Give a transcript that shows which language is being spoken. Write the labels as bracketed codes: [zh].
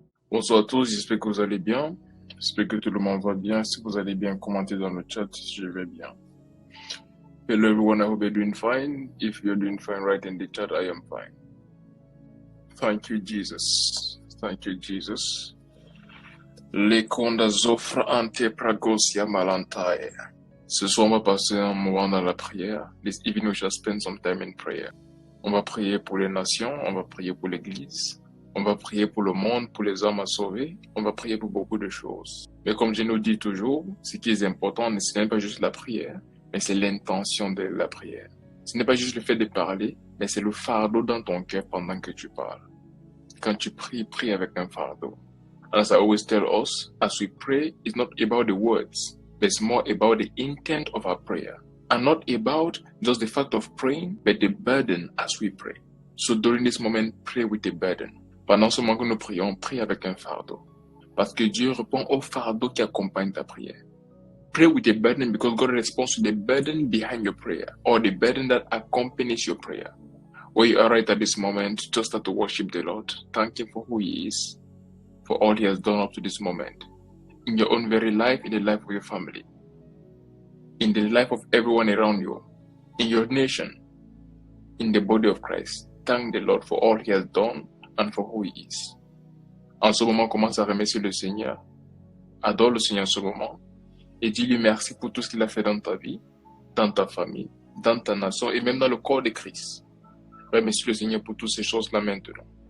[fr] Bonsoir à tous, j'espère que vous allez bien. J'espère que tout le monde va bien. Si vous allez bien, commentez dans le chat si je vais bien. [en] Hello everyone, I hope you're doing fine. If you're doing fine, write in the chat, I am fine. Thank you, Jesus. Thank you, Jesus. Lekonda zofra ante pragosia malantae. [fr] Ce soir, on va passer un moment dans la prière. [en] This evening, we shall spend some time in prayer. [fr] On va prier pour les nations, on va prier pour l'Église. On va prier pour le monde, pour les hommes à sauver. On va prier pour beaucoup de choses. Mais comme je nous dis toujours, ce qui est important, ce n'est pas juste la prière, mais c'est l'intention de la prière. Ce n'est pas juste le fait de parler, mais c'est le fardeau dans ton cœur pendant que tu parles. Quand tu pries, prie avec un fardeau. [en] As I always tell us, as we pray, it's not about the words, but it's more about the intent of our prayer. And not about just the fact of praying, but the burden as we pray. So during this moment, pray with a burden. [fr] Pendant ce moment que nous prions, prie avec un fardeau. Parce que Dieu répond au fardeau qui accompagne ta prière. [en] Pray with a burden because God responds to the burden behind your prayer or the burden that accompanies your prayer. Where you are right at this moment, just start to worship the Lord. Thank Him for who He is, for all He has done up to this moment. In your own very life, in the life of your family, in the life of everyone around you, in your nation, in the body of Christ. Thank the Lord for all He has done and for who He is. [fr] En ce moment, commence à remercier le Seigneur. Adore le Seigneur en ce moment. Et dis-lui merci pour tout ce qu'il a fait dans ta vie, dans ta famille, dans ta nation et même dans le corps de Christ. Remercie le Seigneur pour toutes ces choses-là maintenant.